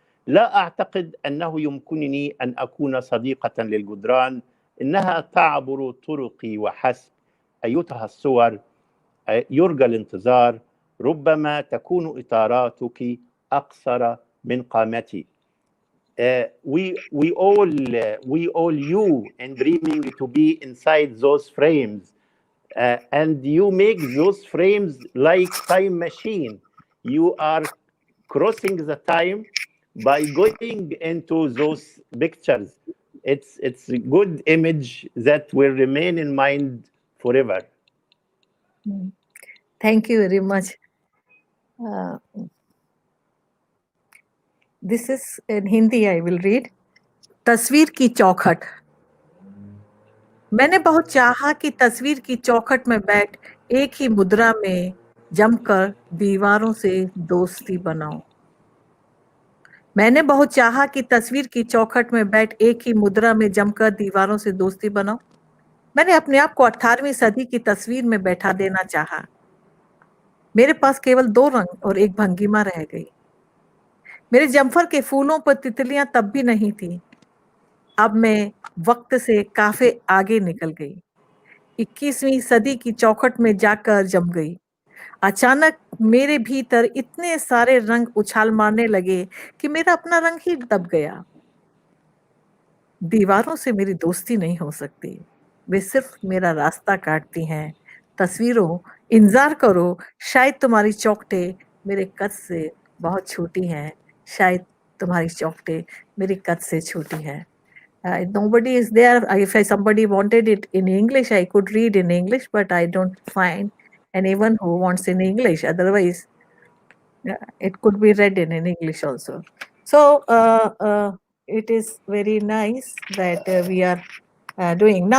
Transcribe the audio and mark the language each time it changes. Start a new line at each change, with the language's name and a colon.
Arabic: لا أعتقد أنه يمكنني أن أكون صديقة للجدران، إنها تعبر طرقي وحسب. أيتها الصور، يرجى الانتظار، ربما تكون إطاراتك أقصر من قامتي.
English: We all you and dreaming to be inside those frames, and you make those frames like time machine. You are crossing the time by going into those pictures. It's a good image that will remain in mind forever. Thank you very much. This is in Hindi, I will read.
Hindi: तस्वीर की चौखट. मैंने बहुत चाहा कि तस्वीर की चौखट में बैठ एक ही मुद्रा में जमकर दीवारों से दोस्ती बनाऊं. मैंने बहुत चाहा कि तस्वीर की चौखट में बैठ एक ही मुद्रा में जमकर दीवारों से दोस्ती बनाऊं. मैंने अपने आप को 18वीं सदी की तस्वीर में बैठा देना चाहा. मेरे पास केवल 2 रंग और एक भंगिमा रह गई. मेरे जम्फर के फूलों पर तितलियां तब भी नहीं थी. अब मैं वक्त से काफी आगे निकल गई. 21वीं सदी की चौखट में जाकर जम गई. अचानक मेरे भीतर इतने सारे रंग उछाल मारने लगे कि मेरा अपना रंग ही दब गया. दीवारों से मेरी दोस्ती नहीं हो सकती. वे सिर्फ मेरा रास्ता काटती हैं. तस्वीरों, इंतजार करो, शायद तुम्हारी चौखटें मेरे कद से बहुत छोटी हैं. शायद तुम्हारी चौखटें मेरे कद से छोटी हैं.
English: Nobody is there. If somebody wanted it in English, I could read in English, but I don't find anyone who wants in English. Otherwise, it could be read in English also. So it is very nice that we are doing.